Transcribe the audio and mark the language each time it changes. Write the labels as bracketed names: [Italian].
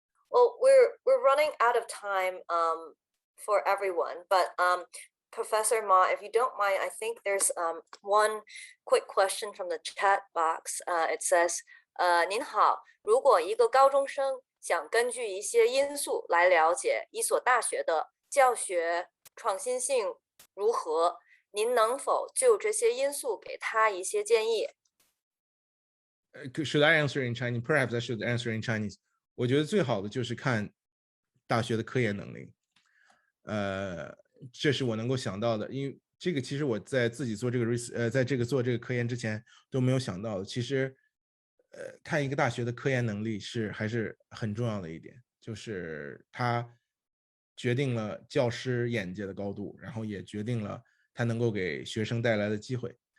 [English] Well, we're running out of time for everyone, but Professor Ma, if you don't mind, I think there's one quick question from the chat box. It says, [Chinese] 您好，如果一个高中生想根据一些因素来了解一所大学的教学创新性如何，您能否就这些因素给他一些建议？ [English] Should I answer in Chinese? Perhaps I should answer in Chinese. [Chinese] 我觉得最好的就是看大学的科研能力。这是我能够想到的，因为这个其实我在自己做这个在这个做这个科研之前都没有想到的。其实，看一个大学的科研能力还是很重要的一点，就是它决定了教师眼界的高度，然后也决定了它能够给学生带来的机会。